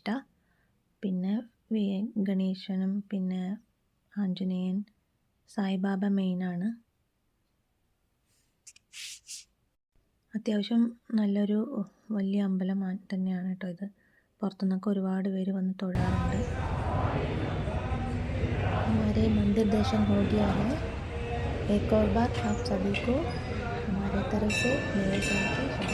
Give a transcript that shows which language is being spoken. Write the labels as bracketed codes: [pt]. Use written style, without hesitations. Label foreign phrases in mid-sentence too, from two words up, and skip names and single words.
[ml] പിന്നെ ഗണേശനും പിന്നെ ആഞ്ജനേയൻ, സായിബാബ മെയിനാണ്. അത്യാവശ്യം നല്ലൊരു വലിയ അമ്പലം തന്നെയാണ് കേട്ടോ ഇത്. പുറത്തുനിന്നൊക്കെ ഒരുപാട് പേര് വന്ന് തൊഴാറുണ്ട്. [hi] हमारे मंदिर दर्शन हो गया है. एक और बार आप सभी को हमारे तरफ से नए साल की